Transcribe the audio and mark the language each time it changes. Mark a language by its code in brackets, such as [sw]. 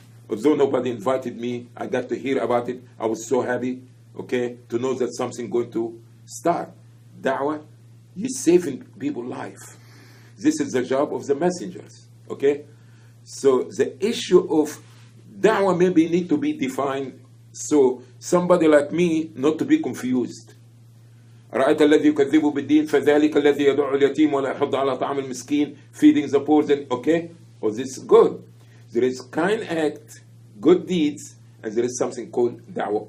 [en] Although nobody invited me, I got to hear about it. I was so happy, okay, to know that something going to start. Da'wah, you're saving people's life. This is the job of the messengers, okay? So the issue of da'wah maybe need to be defined so somebody like me not to be confused. [ar] رأيت الذي يكذب بالدين فذلك الذي يدعو اليتيم ولا يحض على طعام المسكين, [en] feeding the poor, then okay? Oh, this is good. There is kind act, good deeds, and there is something called da'wah.